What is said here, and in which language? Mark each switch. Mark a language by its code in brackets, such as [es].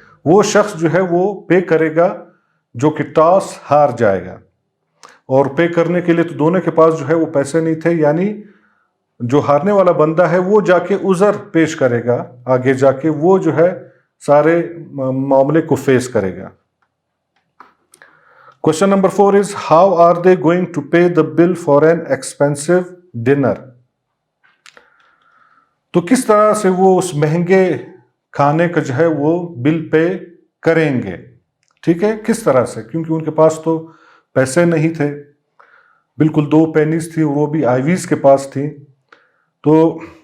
[hi] वो शख्स जो है वो पे करेगा जो कि टॉस हार जाएगा. और पे करने के लिए तो दोनों के पास जो है वो पैसे नहीं थे, यानी जो हारने वाला बंदा है वो जाके उज़र पेश करेगा, आगे जाके वो जो है सारे मामले को फेस करेगा. [en] Question number 4 is how are they going to pay the bill for an expensive dinner? [hi] तो किस तरह से वो उस महंगे खाने का जो है वो बिल पे करेंगे? ठीक है, किस तरह से? क्योंकि उनके पास तो पैसे नहीं थे, बिल्कुल 2 पेनीज थी, वो भी आइविस के पास थी. तो